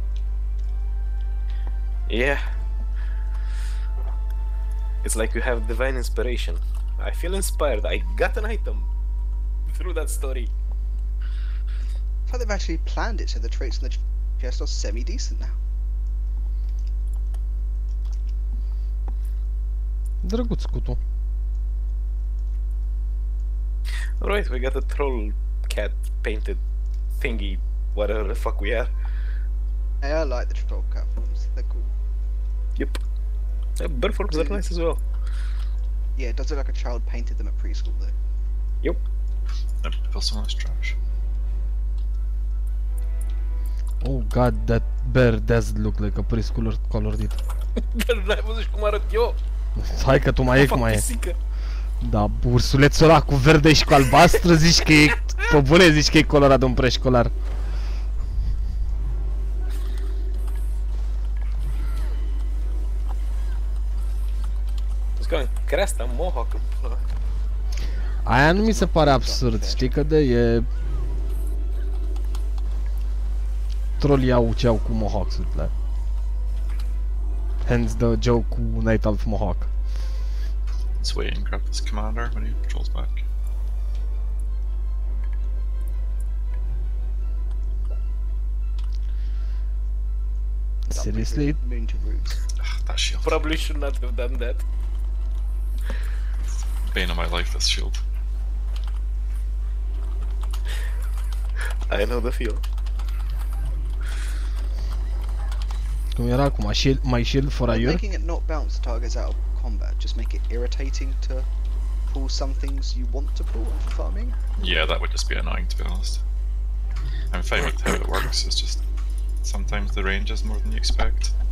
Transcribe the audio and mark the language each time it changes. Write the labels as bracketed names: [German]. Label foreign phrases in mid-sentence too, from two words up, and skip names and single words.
[English] Yeah. It's like you have divine inspiration. I feel inspired. I got an item through that story. I thought they've actually planned it so the traits in the chest are semi-decent now. [Romanian] Drăguț scutul. [English] Alright, we got a troll cat painted thingy, whatever the fuck we are. Hey, I like the troll cat forms, they're cool. Yep. Bird forms are nice as well. Yeah, it does look like a child painted them at preschool though. Yep. Yep, feel so much trash. Oh god, that bear does look like a preschooler colored it. [Romanian] Dar n-ai văzut cum arăt eu? Hai că tu mai e cum mai e. Pisică. Da, ursulețul ăla cu verde și cu albastru zici că e... Pe bune zici că e colorat de un preșcolar. Cresta, mohawk. Aia nu mi se pare absurd, știi că de e... Trolii au ce au cu mohawks-urile. Hence the joke cu Night Elf Mohawk. [English] Let's wait and grab this commander when he patrols back. Seriously? Moon to roots. That shield. Probably should not have done that. Bane of my life, this shield. I know the feel. [Romanian] Cum era acum? [English] My shield for a year? Making it not bounce targets out of combat, just make it irritating to pull some things you want to pull for farming. Yeah, that would just be annoying, to be honest. I'm fine with how it works, it's just sometimes the range is more than you expect.